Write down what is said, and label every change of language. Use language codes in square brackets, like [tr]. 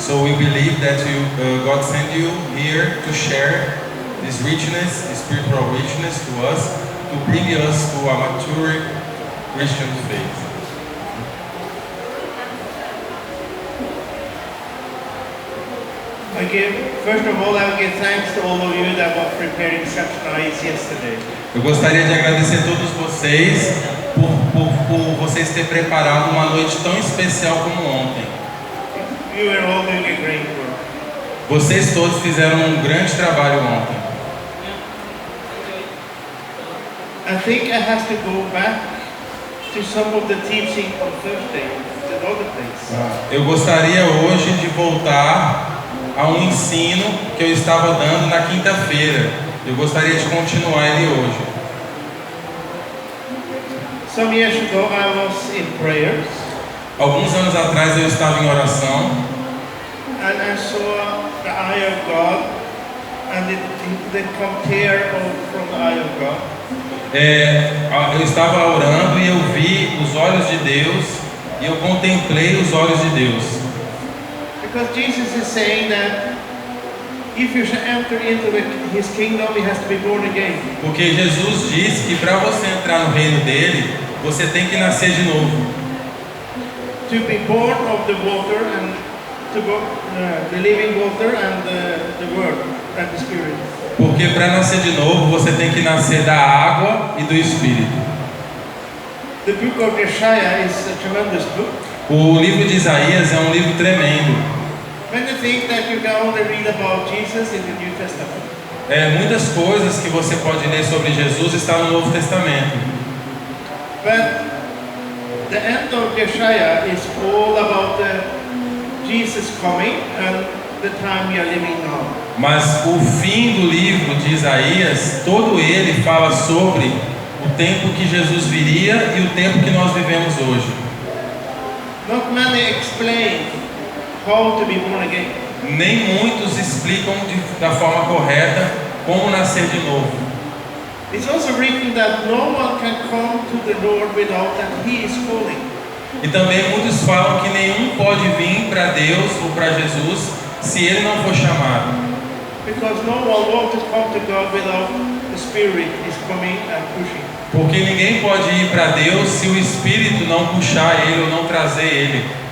[en] So we believe that God sent you here to share this richness, this spiritual richness to us, to bring us to a mature Christian faith. First of all, I will give thanks to all of you that were preparing such nice yesterday. [pt] Eu gostaria de agradecer a todos vocês por vocês terem preparado uma noite tão especial como ontem. [en] You were all doing a great work. [pt] Vocês todos fizeram um grande trabalho ontem. [en] I think I have to go back to some of the teaching on Thursday, another place. [pt] Eu gostaria hoje de voltar a um ensino que eu estava dando na quinta-feira. Eu gostaria de continuar ele hoje. [en] Some years ago I was in prayers. [pt] Alguns anos atrás eu estava em oração. [en] And I saw the eye of God, and the compare from the eye of God. [pt] Eu estava orando e eu vi os olhos de Deus e eu contemplei os olhos de Deus. [en] Because Jesus is saying that if you shall enter into His kingdom, you have to be born again. [pt] Porque Jesus diz que para você entrar no reino dele, você tem que nascer de novo. [en] To be born of the water and to go, the living water and the word and the spirit. [pt] Porque para nascer de novo, você tem que nascer da água e do Espírito. [en] The book of Isaiah is a tremendous book. [pt] O livro de Isaías é um livro tremendo. [en] When you think that you can only read about Jesus in the New Testament. [pt] Muitas coisas que você pode ler sobre Jesus está no Novo Testamento. [en] But the end of Isaiah is all about Jesus coming and the time we are living now. [pt] Mas o fim do livro de Isaías, todo ele fala sobre o tempo que Jesus viria e o tempo que nós vivemos hoje. [en] Not many explain how to be born again. [pt] Nem muitos explicam da forma correta como nascer de novo. [en] It's also written that no one can come to the Lord without that He is calling. [pt] E também muitos falam que nenhum pode vir para Deus ou para Jesus se ele não for chamado. [en] Because no one wants to come to God without the Spirit is coming and pushing. [pt] Porque ninguém pode ir para Deus se o Espírito não puxar ele ou não trazer ele.